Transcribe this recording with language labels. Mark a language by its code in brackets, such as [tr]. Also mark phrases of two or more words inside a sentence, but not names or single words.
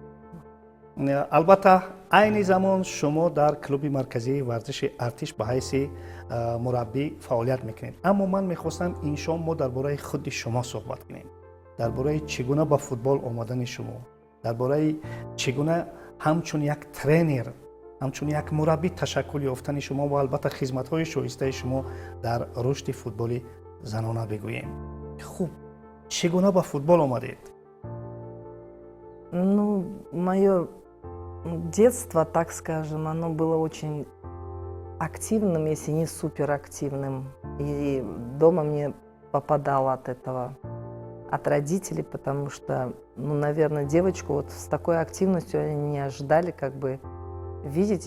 [fa] البته عین زمان شما در کلوب مرکزی ورزش ارتش به حیث مربی فعالیت میکنید، اما من میخواستم این شام ما درباره خود شما صحبت کنیم، درباره چگونه به فوتبال آمدن شما، درباره چگونه همچون یک ترینر، همچون یک مربی تشکل یافتن شما و البته خدمت‌های شایسته شما در رشد فوتبال زنانه بگوییم. خوب، چگونه به футбол آمدید؟ [ru] Ну, мое детство, так скажем, оно было очень активным, если не суперактивным. И дома мне попадало от этого, от родителей, потому что, ну, наверное, девочку вот с такой активностью они не ожидали, как бы, видеть.